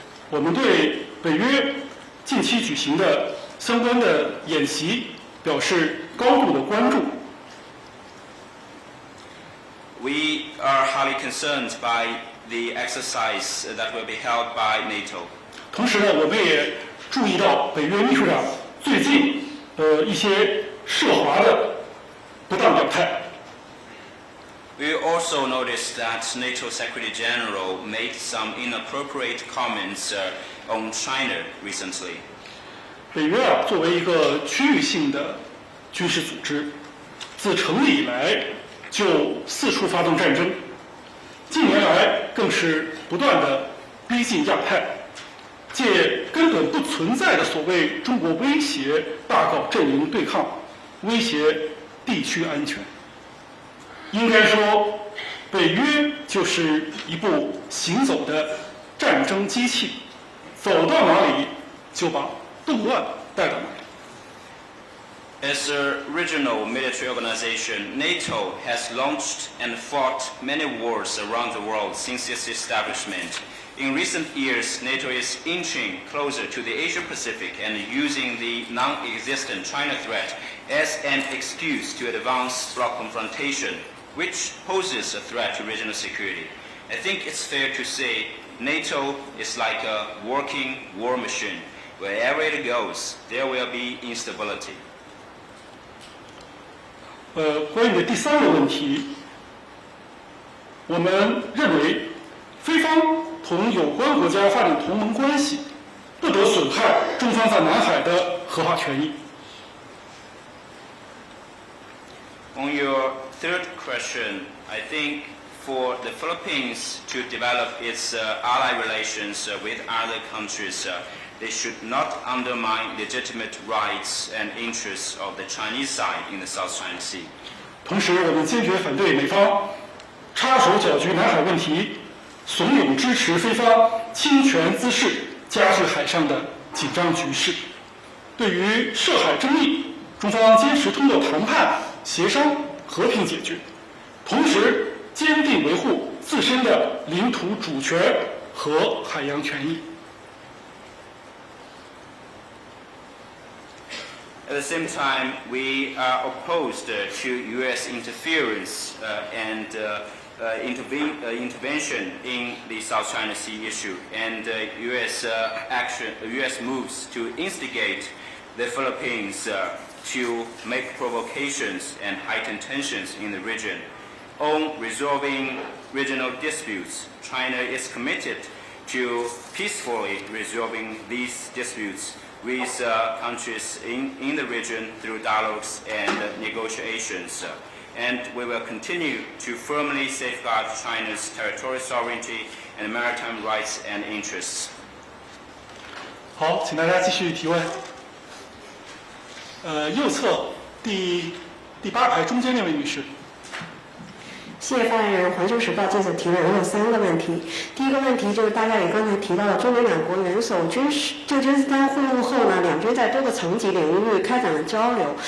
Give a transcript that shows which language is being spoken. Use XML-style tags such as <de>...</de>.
<zh>我们对北约近期举行的相关的演习表示高度的关注。</zh> <en>We are highly concerned by the exercise that will be held by NATO.</en> <zh>同时呢，我们也注意到北约秘书长最近一些涉华的不当表态。</zh> <en>We also noticed that NATO Secretary General made some inappropriate comments on China recently.</en> <zh>北约作为一个区域性的军事组织，自成立以来就四处发动战争，近年来更是不断的逼近亚太，借根本不存在的所谓中国威胁，大搞阵营对抗，威胁地区安全。应该说，北约就是一部行走的战争机器，走到哪里就把动乱带到哪里。</zh> <en>As a regional military organization, NATO has launched and fought many wars around the world since its establishment. In recent years, NATO is inching closer to the Asia-Pacific and using the non-existent China threat as an excuse to advance bloc confrontation, which poses a threat to regional security. I think it's fair to say NATO is like a working war machine. Wherever it goes, there will be instability.</en> <zh>关于你的第三个问题，我们认为菲方同有关国家发展同盟关系，不得损害中方在南海的合法权益。</zh> <en>On your third question, I think for the Philippines to develop its ally relations with other countries, they should not undermine legitimate rights and interests of the Chinese side in the South China Sea.</en> <zh>同时，我们坚决反对美方插手搅局南海问题，怂恿支持菲方侵权滋事，加剧海上的紧张局势。对于涉海争议，中方坚持通过谈判、协商、和平解决，同时坚定维护自身的领土主权和海洋权益。</zh> <en>At the same time, we are opposed to U.S. interference and intervention in the South China Sea issue, and U.S. moves to instigate the Philippines to make provocations and heighten tensions in the region. On resolving regional disputes, China is committed to peacefully resolving these disputes with countries in the region through dialogues and negotiations. and we will continue to firmly safeguard China's territorial sovereignty and maritime rights and interests.</en> <zh>好，请大家继续提问。右侧第8排中间那位女士。谢谢发言人。环球时报记者提问，我有3个问题。第一个问题就是大家也刚才提到了，中美两国元首旧金山会晤后呢，两军在多个层级领域开展了交流。</zh>